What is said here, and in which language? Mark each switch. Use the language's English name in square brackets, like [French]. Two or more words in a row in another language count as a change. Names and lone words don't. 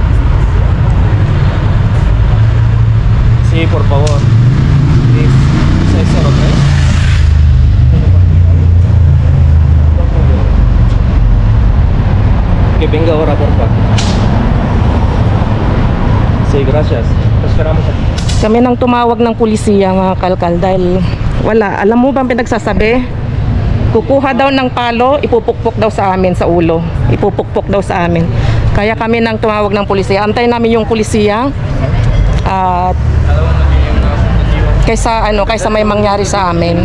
[Spanish] Sí, por favor. 603. Que venga ahora, porfa. Sí, gracias. Esperamos aquí. [Filipino] Kami nang tumawag ng pulisiya mga kalkal dahil wala. Alam mo ba ang pinagsasabi? Kukuha daw ng palo, ipupukpok daw sa amin sa ulo. Ipupukpok daw sa amin. Kaya kami nang tumawag ng pulisiya. Antayin namin yung pulisiya. At kaysa may mangyari sa amin.